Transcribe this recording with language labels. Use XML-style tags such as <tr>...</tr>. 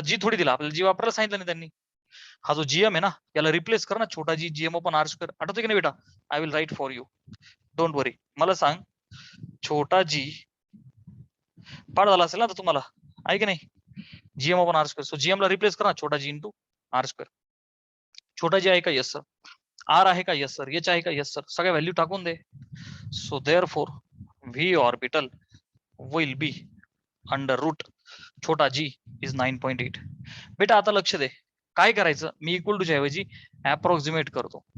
<mr>जी थोडी दिला आपल्याला, जी वापरायला सांगितलं नाही त्यांनी. हा जो जीएम आहे ना याला रिप्लेस कर ना, छोटा जी GM/r स्क्वेअर. आठवते की नाही बेटा,</mr> <en>I will write for you, don't worry.</en> <mr>मला सांग, छोटा जी पाठ झाला असेल ना तर तुम्हाला, आहे की नाही, GM/r स्क्वेअर. सो जीएम ला रिप्लेस कर ना, छोटा जी इंटू आर स्क्वेअर. छोटा जी आहे का, यस सर. आर आहे का, यस सर. एच आहे का, यस सर. सगळ्या व्हॅल्यू टाकून दे. So therefore V orbital will be under route छोटा जी इज 9.8. बेटा आता लक्ष दे, काय करायचं, मी इक्वल टू ऐवजी अप्रॉक्सिमेट करतो.</mr>